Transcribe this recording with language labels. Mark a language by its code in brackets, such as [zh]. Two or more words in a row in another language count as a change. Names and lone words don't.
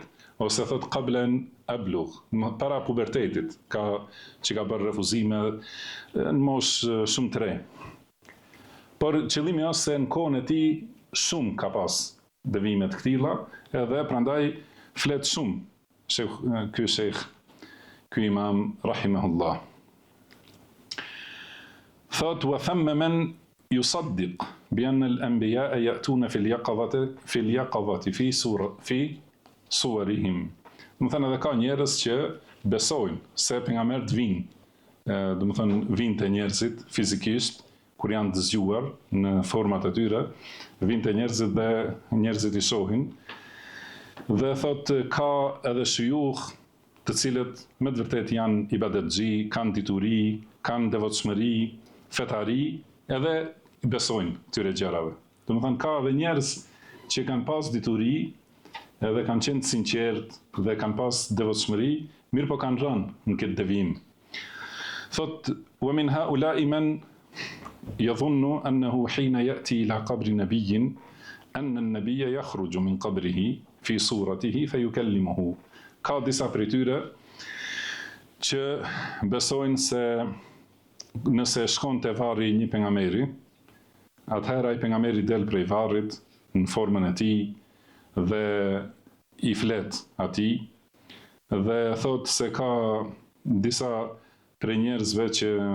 [sq] Ose thotë [ar] قبل أن يبلغ, [sq] para pubertetit, që ka bërë refuzime në mosh shumë të re. Por qëllimi është se në kohën e tij shumë ka pas devime të këtilla, edhe prandaj flet shumë ky imam rahimahullah. [ar] Thot وثمة من يصدق بأن الأنبياء يأتون في اليقظة في صورهم. [sq] Domethënë edhe ka njerëz që besojnë se pejgamberët vinë, domethënë vinë te njerëzit fizikisht kur janë të zgjuar në format e tyre, vinë te njerëzit dhe njerëzit i shohin. Dhe thotë ka edhe shujukh të cilët me të vërtet janë ibadetxhi, kanë dituri, kanë devotshmëri, fetari, edhe besojnë këtyre gjërave. Domethënë ka edhe njerëz që kanë pas dituri, edhe kanë qenë të sinqert dhe kanë pas devotshmëri, mirë po kanë rënë në këtë devijim. [ar] Thot ومن هؤلاء من يظن أنه حين يأتي إلى قبر نبي أن النبي يخرج من قبره في صورته فيكلمه. [sq] Ka disa prej tyre që besojnë se nëse shkon te varri një pejgamberi, atëherë ai pejgamberi del prej varrit në formën e tij dhe i flet atij, dhe thot se ka disa prej njerëzve që